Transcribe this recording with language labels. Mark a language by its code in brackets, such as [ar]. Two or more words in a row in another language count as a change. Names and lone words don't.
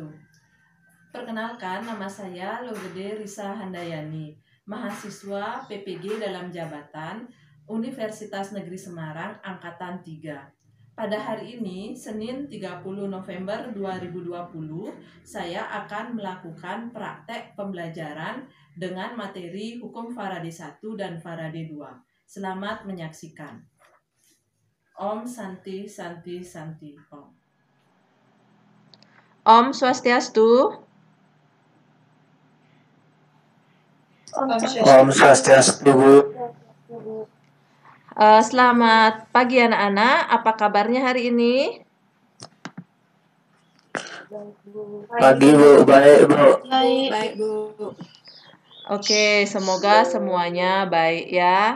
[id] Perkenalkan, nama saya Logede Risa Handayani, mahasiswa PPG dalam jabatan Universitas Negeri Semarang Angkatan 3. Pada hari ini, Senin 30 November 2020, saya akan melakukan praktek pembelajaran dengan materi Hukum Faraday 1 dan Faraday 2. Selamat menyaksikan. [ban] Om Santi Santi Santi Om. Om Swastiastu. Om Swastiastu, Bu. [id] Selamat pagi anak-anak, apa kabarnya hari ini? Pagi, Bu. Baik, Bu. Baik, Bu. Oke, semoga semuanya baik ya.